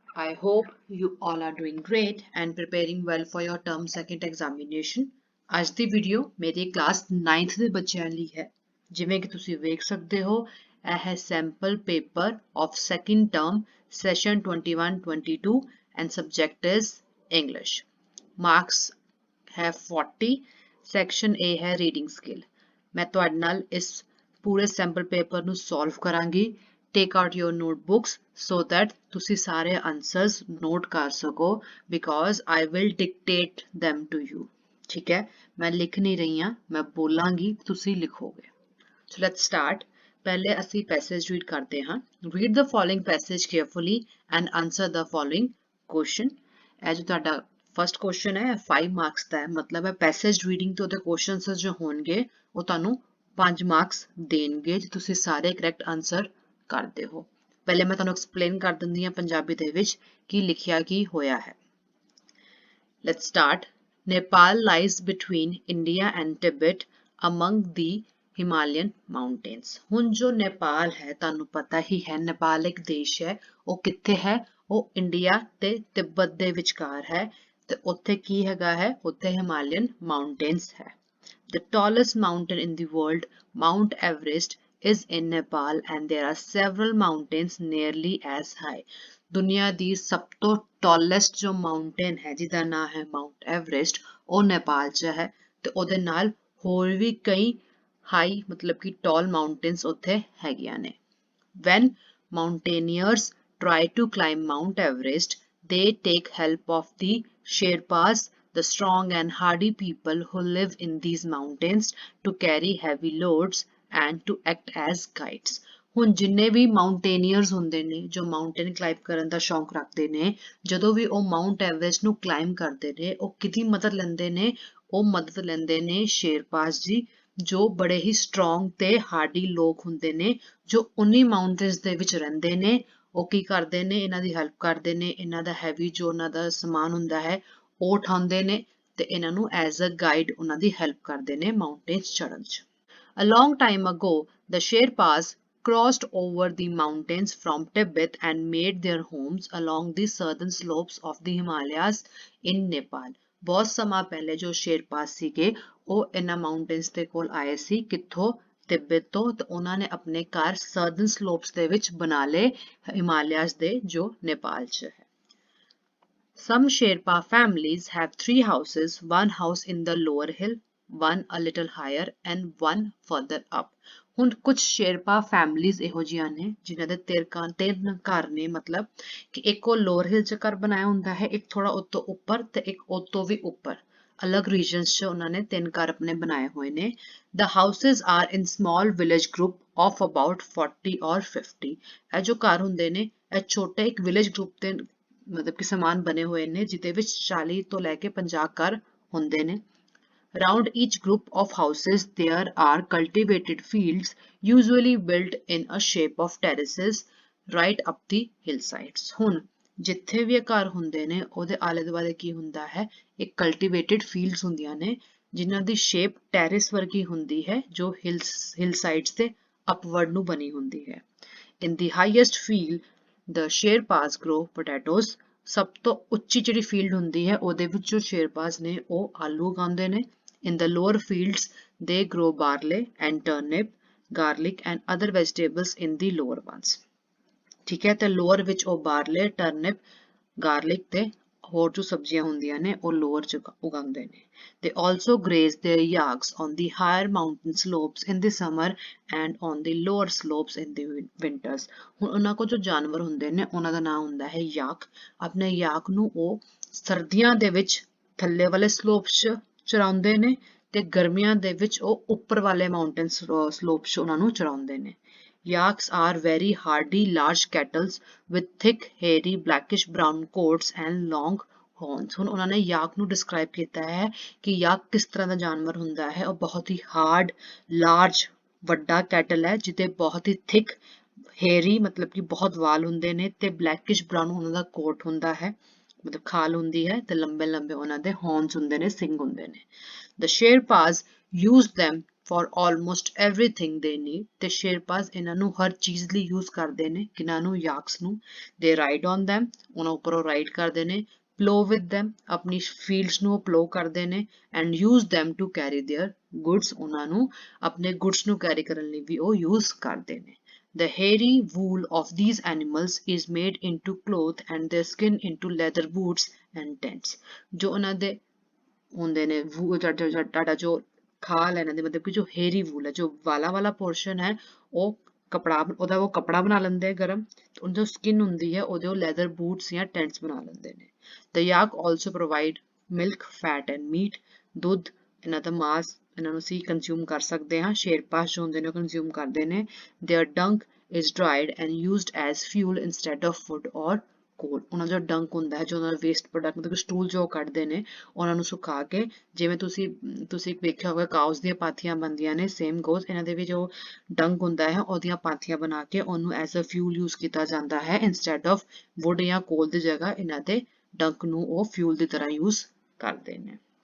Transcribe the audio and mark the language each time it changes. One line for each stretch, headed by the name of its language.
English: I hope you all are doing great and preparing well for your term second examination.
Punjabi: ਅੱਜ ਦੀ video ਮੇਰੀ class 9th ਦੇ ਬੱਚਿਆਂ ਲਈ ਹੈ। ਜਿਵੇਂ ਕਿ ਤੁਸੀਂ ਵੇਖ ਸਕਦੇ ਹੋ, ਇਹ ਹੈ
English: sample paper of second term session
Punjabi: 21-22
English: and subject is English. Marks ਹੈ 40, section A ਹੈ reading skill.
Punjabi: ਮੈਂ ਤੁਹਾਡੇ ਨਾਲ ਇਸ ਪੂਰੇ ਸੈਂਪਲ ਪੇਪਰ ਨੂੰ ਸੋਲਵ ਕਰਾਂਗੀ।
English: take out your notebooks so that
Punjabi: ਤੁਸੀਂ ਸਾਰੇ ਆਨਸਰਸ ਨੋਟ ਕਰ ਸਕੋ
English: Because I will dictate them to you।
Punjabi: ਠੀਕ ਹੈ, ਮੈਂ ਲਿਖ ਨਹੀਂ ਰਹੀ ਹਾਂ, ਮੈਂ ਬੋਲਾਂਗੀ, ਤੁਸੀਂ ਲਿਖੋਗੇ।
English: So let's start.
Punjabi: ਪਹਿਲੇ ਅਸੀਂ ਪੈਸੇਜ ਰੀਡ ਕਰਦੇ ਹਾਂ।
English: Read the following passage carefully and answer the following question.
Punjabi: ਇਹ ਜੋ ਤੁਹਾਡਾ ਫਸਟ ਕੁਐਸਚਨ ਹੈ 5 ਮਾਰਕਸ ਦਾ ਹੈ, ਮਤਲਬ ਹੈ ਪੈਸੇਜ ਰੀਡਿੰਗ ਤੋਂ ਉਹਦੇ ਕੁਐਸਚਨਸ ਜੋ ਹੋਣਗੇ ਉਹ ਤੁਹਾਨੂੰ 5 ਮਾਰਕਸ ਦੇਣਗੇ ਜੇ ਤੁਸੀਂ ਸਾਰੇ ਕਰੈਕਟ ਆਨਸਰ ਕਰਦੇ ਹੋ। ਪਹਿਲੇ ਮੈਂ ਤੁਹਾਨੂੰ ਐਕਸਪਲੇਨ ਕਰ ਦਿੰਦੀ ਹਾਂ ਪੰਜਾਬੀ ਦੇ ਵਿੱਚ ਕੀ ਲਿਖਿਆ ਕੀ ਹੋਇਆ ਹੈ।
English: Let's start. Nepal lies between India and Tibet among the Himalayan mountains।
Punjabi: ਹੁਣ ਜੋ ਨੇਪਾਲ ਹੈ ਤੁਹਾਨੂੰ ਪਤਾ ਹੀ ਹੈ ਨੇਪਾਲ ਇੱਕ ਦੇਸ਼ ਹੈ, ਉਹ ਕਿੱਥੇ ਹੈ? ਉਹ ਇੰਡੀਆ ਤੇ ਤਿੱਬਤ ਦੇ ਵਿਚਕਾਰ ਹੈ ਤੇ ਉੱਥੇ ਕੀ ਹੈਗਾ ਹੈ? ਉੱਥੇ ਹਿਮਾਲਯਨ ਮਾਊਂਟੇਨਸ ਹੈ।
English: The tallest mountain in the world, Mount Everest, is in Nepal and there are several mountains nearly as high।
Punjabi: ਦੁਨੀਆ ਦੀ ਸਭ ਤੋਂ ਟਾਲੈਸਟ ਜੋ ਮਾਊਂਟੇਨ ਹੈ ਜਿਹਦਾ ਨਾਮ ਹੈ ਮਾਊਂਟ ਐਵਰੈਸਟ, ਉਹ ਨੇਪਾਲ 'ਚ ਹੈ ਤੇ ਉਹਦੇ ਨਾਲ ਹੋਰ ਵੀ ਕਈ ਹਾਈ ਮਤਲਬ ਕਿ ਟਾਲ ਮਾਊਂਟੇਨਸ ਉੱਥੇ ਹੈਗੀਆਂ ਨੇ।
English: When mountaineers try to climb Mount Everest, they take help of the Sherpas, the strong and hardy people who live in these mountains, to carry heavy loads and to act as guides।
Punjabi: ਹੁਣ ਜਿੰਨੇ ਵੀ ਮਾਊਂਟੇਨੀਅਰਸ ਹੁੰਦੇ ਨੇ ਜੋ mountain ਕਲਾਈਮ ਕਰਨ ਦਾ ਸ਼ੌਂਕ ਰੱਖਦੇ ਨੇ, ਜਦੋਂ ਵੀ ਉਹ ਮਾਊਂਟ ਐਵਰੈਸਟ ਨੂੰ ਕਲਾਈਮ ਕਰਦੇ ਨੇ ਉਹ ਕਿਹਦੀ ਮਦਦ ਲੈਂਦੇ ਨੇ? ਉਹ ਮਦਦ ਲੈਂਦੇ ਨੇ ਸ਼ੇਰਪਾਸ ਜੀ, ਜੋ ਬੜੇ ਹੀ ਸਟਰੋਂਗ ਤੇ ਹਾਰਡੀ ਲੋਕ ਹੁੰਦੇ ਨੇ ਜੋ ਉਨੀ ਮਾਊਂਟੇਨਸ ਦੇ ਵਿੱਚ ਰਹਿੰਦੇ ਨੇ। ਉਹ ਕੀ ਕਰਦੇ ਨੇ? ਇਹਨਾਂ ਦੀ ਹੈਲਪ ਕਰਦੇ ਨੇ, ਇਹਨਾਂ ਦਾ ਹੈਵੀ ਜੋ ਉਹਨਾਂ ਦਾ ਸਮਾਨ ਹੁੰਦਾ ਹੈ ਉਹ ਉਠਾਉਂਦੇ ਨੇ ਤੇ ਇਹਨਾਂ ਨੂੰ ਐਜ਼ ਅ ਗਾਈਡ ਉਹਨਾਂ ਦੀ ਹੈਲਪ ਕਰਦੇ ਨੇ ਮਾਊਂਟੇਨਸ ਚੜ੍ਹਨ 'ਚ।
English: A long time ago, the Sherpas crossed over the mountains from Tibet and made their homes along the southern slopes of the Himalayas in Nepal।
Punjabi: ਬਹੁਤ ਸਮਾਂ ਪਹਿਲੇ ਜੋ ਸ਼ੇਰਪਾਸ ਸੀਗੇ ਉਹ ਇਹਨਾਂ ਮਾਊਂਟੇਨਸ ਦੇ ਕੋਲ ਆਏ ਸੀ, ਕਿੱਥੋਂ? ਤਿੱਬਤ ਤੋਂ, ਤੇ ਉਹਨਾਂ ਨੇ ਆਪਣੇ ਘਰ ਸਰਦਨ ਸਲੋਪਸ ਦੇ ਵਿੱਚ ਬਣਾ ਲਏ ਹਿਮਾਲਿਆਸ ਦੇ ਜੋ ਨੇਪਾਲ 'ਚ ਹੈ।
English: Some Sherpa families have 3 houses, one house in the lower hill, one a little higher and one further up।
Punjabi: ਹੁਣ ਕੁਝ ਸ਼ੇਰਪਾ ਫੈਮਲੀਜ਼ ਇਹੋ ਜਿਹੀਆਂ ਨੇ ਜਿਨ੍ਹਾਂ ਦੇ ਤਿੰਨ ਘਰ ਨੇ, ਮਤਲਬ ਕਿ ਇੱਕ ਉਹ ਲੋਅਰ ਹਿਲ 'ਚ ਘਰ ਬਣਾਇਆ ਹੁੰਦਾ ਹੈ, ਇੱਕ ਥੋੜਾ ਉਤੋਂ ਉੱਪਰ ਤੇ ਇੱਕ ਉਤੋਂ ਵੀ ਉੱਪਰ, ਅਲੱਗ ਰੀਜਨਸ 'ਚ ਉਹਨਾਂ ਨੇ 3 ਘਰ ਆਪਣੇ ਬਣਾਏ ਹੋਏ ਨੇ।
English: The houses are in small village group of about 40 or 50।
Punjabi: ਇਹ ਜੋ ਘਰ ਹੁੰਦੇ ਨੇ ਇਹ ਛੋਟੇ ਇੱਕ ਵਿਲੇਜ ਗਰੁੱਪ ਦੇ ਮਤਲਬ ਕਿ ਸਮਾਨ ਬਣੇ ਹੋਏ ਨੇ ਜਿਹਦੇ ਵਿੱਚ 40 ਤੋਂ ਲੈ ਕੇ 50 ਘਰ ਹੁੰਦੇ ਨੇ।
English: Around each group of houses there are cultivated fields usually built in a shape of terraces right up the hillsides।
Punjabi: ਹੁਣ ਜਿੱਥੇ ਵੀ ਇਹ ਘਰ ਹੁੰਦੇ ਨੇ ਉਹਦੇ ਆਲੇ ਦੁਆਲੇ ਕੀ ਹੁੰਦਾ ਹੈ? ਇੱਕ ਕਲਟੀਵੇਟਿਡ ਫੀਲਡਸ ਹੁੰਦੀਆਂ ਨੇ ਜਿਨ੍ਹਾਂ ਦੀ ਸ਼ੇਪ ਟੈਰਿਸ ਵਰਗੀ ਹੁੰਦੀ ਹੈ ਜੋ ਹਿਲਸਾਈਡਸ ਤੇ ਅਪਵਰਡ ਨੂੰ ਬਣੀ ਹੁੰਦੀ ਹੈ।
English: In the highest field the Sherpas grow potatoes।
Punjabi: ਸਭ ਤੋਂ ਉੱਚੀ ਜਿਹੜੀ ਫੀਲਡ ਹੁੰਦੀ ਹੈ ਉਹਦੇ ਵਿੱਚ ਜੋ ਸ਼ੇਰਪਾਸ ਨੇ ਉਹ ਆਲੂ ਉਗਾਉਂਦੇ ਨੇ।
English: In the lower fields they grow barley and turnip, garlic and other vegetables in the lower ones।
Punjabi: ਠੀਕ ਹੈ, ਤੇ ਲੋਅਰ ਵਿੱਚ ਉਹ ਬਾਰਲੇ, ਟਰਨਿਪ, ਗਾਰਲਿਕ ਤੇ ਹੋਰ ਜੋ ਸਬਜ਼ੀਆਂ ਹੁੰਦੀਆਂ ਨੇ ਉਹ ਲੋਅਰ 'ਚ ਉਗਾਉਂਦੇ ਨੇ।
English: They also graze their yaks on the higher mountain slopes in the summer and on the lower slopes in the winters।
Punjabi: ਹੁਣ ਉਹਨਾਂ ਕੋਲ ਜੋ ਜਾਨਵਰ ਹੁੰਦੇ ਨੇ ਉਹਨਾਂ ਦਾ ਨਾਮ ਹੁੰਦਾ ਹੈ ਯਾਕ। ਆਪਣੇ ਯਾਕ ਨੂੰ ਉਹ ਸਰਦੀਆਂ ਦੇ ਵਿੱਚ ਥੱਲੇ ਵਾਲੇ ਸਲੋਪਸ 'ਚ ਚਰਾਉਂਦੇ ਨੇ ਤੇ ਗਰਮੀਆਂ ਦੇ ਵਿੱਚ ਉਹ ਉੱਪਰ ਵਾਲੇ ਮਾਊਂਟੇਨ ਸਲੋਪਸ 'ਚ ਉਹਨਾਂ ਨੂੰ ਚਰਾਉਂਦੇ ਨੇ।
English: Yaks are very hardy large cattle with thick hairy blackish brown coats and long horns।
Punjabi: ਹੁਣ ਉਹਨਾਂ ਨੇ ਯਾਕ ਨੂੰ ਡਿਸਕ੍ਰਾਈਬ ਕੀਤਾ ਹੈ ਕਿ ਯਾਕ ਕਿਸ ਤਰ੍ਹਾਂ ਦਾ ਜਾਨਵਰ ਹੁੰਦਾ ਹੈ। ਉਹ ਬਹੁਤ ਹੀ ਹਾਰਡ ਲਾਰਜ ਵੱਡਾ ਕੈਟਲ ਹੈ ਜਿਹਦੇ ਬਹੁਤ ਹੀ ਥਿਕ ਹੇਰੀ ਮਤਲਬ ਕਿ ਬਹੁਤ ਵਾਲ ਹੁੰਦੇ ਨੇ ਤੇ ਬਲੈਕਿਸ਼ ਬਰਾਊਨ ਉਹਨਾਂ ਦਾ ਕੋਟ ਹੁੰਦਾ ਹੈ, ਮਤਲਬ ਖਾਲ ਹੁੰਦੀ ਹੈ ਤੇ ਲੰਬੇ ਲੰਬੇ ਉਹਨਾਂ ਦੇ ਹੌਰਨਸ ਹੁੰਦੇ ਨੇ, ਸਿੰਗ ਹੁੰਦੇ ਨੇ।
English: The Sherpas use them for almost everything they need. The Sherpas
Punjabi: ਇਹਨਾਂ ਨੂੰ ਹਰ ਚੀਜ਼ ਲਈ use ਕਰਦੇ ਨੇ, ਕਿਨਾਂ ਨੂੰ, yaks ਨੂੰ.
English: They ride on them,
Punjabi: ਉਹਨਾਂ ਉੱਪਰੋਂ ride ਕਰਦੇ ਨੇ.
English: Plow with them,
Punjabi: ਆਪਣੀ fields ਨੂੰ plow ਕਰਦੇ ਨੇ.
English: And use them to carry their goods,
Punjabi: ਉਹਨਾਂ ਨੂੰ ਆਪਣੇ goods ਨੂੰ carry ਕਰਨ ਲਈ ਵੀ ਉਹ use ਕਰਦੇ ਨੇ.
English: The hairy wool of these animals is made into cloth and their skin into leather boots and tents.
Punjabi: ਜੋ ਉਹਨਾਂ ਦੇ ਹੁੰਦੇ ਨੇ ਤੁਹਾਡਾ ਜੋ ਖਾਲ ਹੈ ਇਹਨਾਂ ਦੇ ਮਤਲਬ ਕਿ ਜੋ ਹੇਰੀ ਵੂਲ ਹੈ, ਜੋ ਵਾਲਾ ਵਾਲਾ ਪੋਰਸ਼ਨ ਹੈ, ਉਹ ਕੱਪੜਾ ਬਣਾ ਲੈਂਦੇ ਆ ਗਰਮ. ਉਹ ਜੋ ਸਕਿਨ ਹੁੰਦੀ ਹੈ ਉਹਦੇ ਉਹ ਲੈਦਰ ਬੂਟਸ ਜਾਂ ਟੈਂਟਸ ਬਣਾ ਲੈਂਦੇ ਨੇ.
English: The yak also provide milk, fat and meat.
Punjabi: ਦੁੱਧ, ਇਹਨਾਂ ਦਾ ਮਾਸ ਇਹਨਾਂ ਨੂੰ ਅਸੀਂ ਕੰਜ਼ਿਊਮ ਕਰ ਸਕਦੇ ਹਾਂ. ਸ਼ੇਰਪਾਸ ਜੋ ਹੁੰਦੇ ਨੇ ਉਹ ਕੰਜ਼ਿਊਮ ਕਰਦੇ ਨੇ.
English: Their dung is dried and used as fuel instead of food or coal.
Punjabi: ਉਹਨਾਂ ਦਾ ਡੰਕ ਹੁੰਦਾ ਹੈ, ਜੋ ਉਹਨਾਂ ਦਾ ਵੇਸਟ ਪ੍ਰੋਡਕਟ ਮਤਲਬ ਸਟੂਲ ਜੋ ਕੱਢਦੇ ਨੇ, ਉਹਨਾਂ ਨੂੰ ਸੁਕਾ ਕੇ, ਜਿਵੇਂ ਤੁਸੀਂ ਵੇਖਿਆ ਹੋਗਾ ਕਾਊਸ ਦੀਆਂ ਪਾਥੀਆਂ ਬਣਦੀਆਂ ਨੇ, ਸੇਮ ਗੋਜ਼ ਇਹਨਾਂ ਦੇ ਵੀ ਜੋ ਡੰਕ ਹੁੰਦਾ ਹੈ ਉਹਦੀਆਂ ਪਾਥੀਆਂ ਬਣਾ ਕੇ ਉਹਨੂੰ ਐਜ਼ ਅ ਫਿਊਲ ਯੂਜ਼ ਕੀਤਾ ਜਾਂਦਾ ਹੈ.
English: instead of wood
Punjabi: ਜਾਂ ਕੋਲ ਦੀ ਜਗ੍ਹਾ ਇਹਨਾਂ ਦੇ ਡੰਕ ਨੂੰ ਉਹ ਫਿਊਲ ਦੀ ਤਰ੍ਹਾਂ ਯੂਜ਼ ਕਰਦੇ ਨੇ.